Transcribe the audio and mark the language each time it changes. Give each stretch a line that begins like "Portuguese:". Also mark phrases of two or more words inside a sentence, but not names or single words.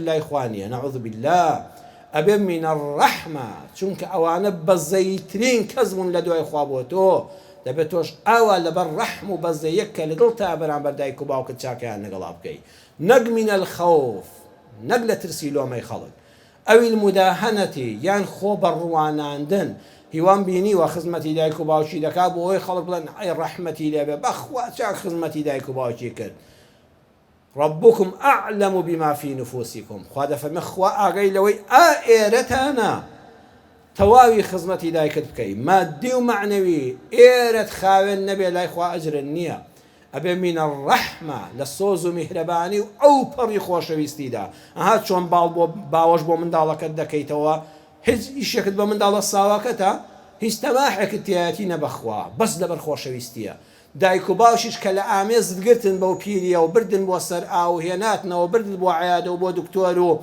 Central Kurdish: لای خوا نییە
Arabic: نەعوذ بالله
Central Kurdish: ئەبێ
Arabic: من الرحمة
Central Kurdish: چونکە ئەوانە بەزەیترین کەس بوون لە دوای خوا بۆ تۆ دەبێت تۆش ئاوا لەبەر ڕەحم و بەزەیەک کە لە دڵ تا بەرامبەر دایک و باوکت چاکیان لەگەڵا بکەیت نەک
Arabic: من الخەوف
Central Kurdish: نەک لە ترسی لۆمەی خەڵک ئەوی المداهنەتی یان خۆ بەڕواناندن هیوان بینی و خزمەتی دایک و باوکی دەکا بۆ ئەوەی خەڵک بڵێن ئەی ڕەحمەتی لێبێ بەخوا چاک خزمەتی دایک و باوکی کرد
Arabic: ربكم أعلم بما في نفوسكم
Central Kurdish: خوا دەفەرمێ خوا ئاگەی لەوەی ئێرەتانە تەواوی خزمەتی دایکت بکەی مادی و معنەوی ئێرەت خاوێن نەبێ لای خوا ئەجرن نییە ئەبێ
Arabic: من الرحمة
Central Kurdish: لە سۆز و میهرەبانی و ئەو پەڕی خۆشەویستیدا ئەها چۆن باوەش بۆ منداڵەکەت دەکەیتەوە هیچ ئیشێکت بە منداڵە ساواکەتە هیچ تەماحێکت تایەتی نەبەخوا بەس لەبەر خۆشەویستیە دایک و باوشیش کە لە ئامێزت گرتن بەو پیریە و بردن بۆ سەر ئاو هێناتنەوە بردن بۆ عیادە و بۆ دکتۆر و